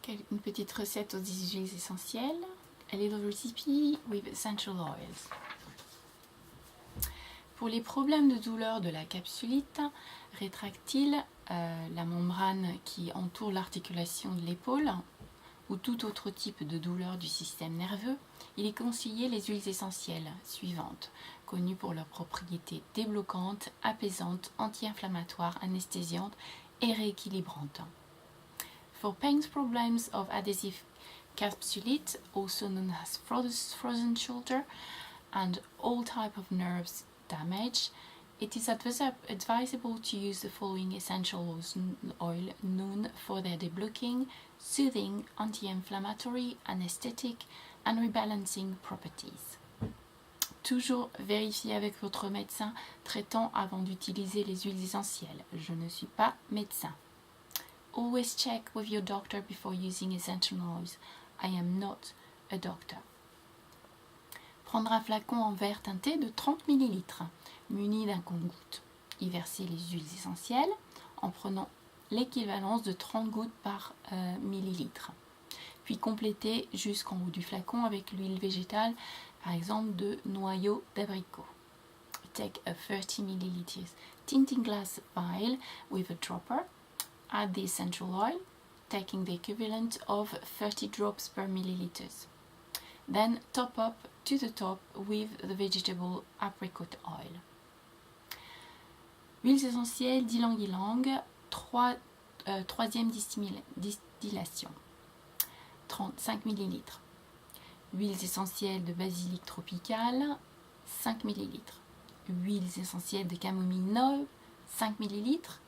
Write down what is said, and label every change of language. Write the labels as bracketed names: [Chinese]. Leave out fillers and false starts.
[French] Une petite recette aux huiles essentielles. [English] A little recipe with essential oils. [French] Pour les problèmes de douleur de la capsulite rétractile, la membrane qui entoure l'articulation de l'épaule ou tout autre type de douleur du système nerveux, il est conseillé les huiles essentielles suivantes, connues pour leurs propriétés débloquantes, apaisantes, anti-inflammatoires, anesthésiantes et rééquilibrantes. [English] For pain problems of adhesive capsulite, also known as frozen shoulder, and all type of nerves damage, it is advisable to use the following essential oil known for their deblocking, soothing, anti-inflammatory, anesthetic and rebalancing properties. [French] Toujours vérifier avec votre médecin traitant avant d'utiliser les huiles essentielles. Je ne suis pas médecin. [English] Always check with your doctor before using essential oils. I am not a doctor. [French] Prendre un flacon en verre teinté de 30 ml, muni d'un compte-gouttes. Y verser les huiles essentielles en prenant l'équivalence de 30 gouttes par millilitre. Puis compléter jusqu'en haut du flacon avec l'huile végétale, par exemple de noyaux d'abricot. [English] Take a 30 ml tinting glass vial with a dropper. Add the essential oil, taking the equivalent of 30 drops per milliliters. Then top up to the top with the vegetable apricot oil. [French] Huiles essentielles d'ylang-ylang, troisième distillation, 35 ml. Huiles essentielles de basilic tropical, 5 ml. Huiles essentielles de camomille neuve, 5 ml.